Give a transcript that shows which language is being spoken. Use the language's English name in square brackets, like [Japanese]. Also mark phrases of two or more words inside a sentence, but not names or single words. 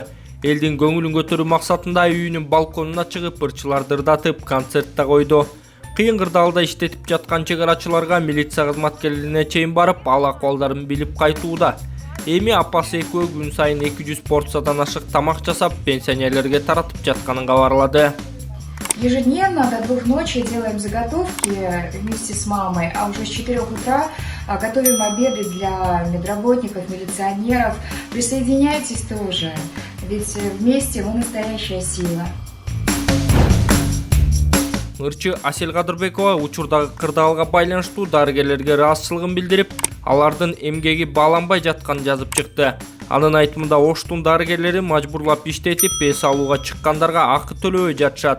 [Kyrgyz] Элдин көңүлүн көтөрүү максатында үйүнүн балконуна чыгып, ырчыларды ырдатып, концерт да койду. Кыйын кырдаалда иштетип жаткан чек арачыларга милиция кызматкерлерине чейин барып, ал акыбалдарын билип кайтууда. Эми апасы экөө күн сайын 200 порциядан ашык тамак жасап, пенсионерлерге таратып жатканын кабарлады. [Russian] Ежедневно до 2 ночи делаем заготовки вместе с мамой, а уже с 4 утра готовим обеды для медработников, милиционеров. Присоединяйтесь тоже, ведь вместе мы настоящая сила. [Kyrgyz] Ырчы Асель Кадырбекова учурдагы кырдаалга байланыштуу дарыгерлерге ыраазычылыгын билдирип, алардын эмгеги бааланбай жатканын жазып чыкты. Анын айтымында Оштун дарыгерлери мажбурлап иштетип, эс алууга чыккандарга акы төлөбөй жатышат.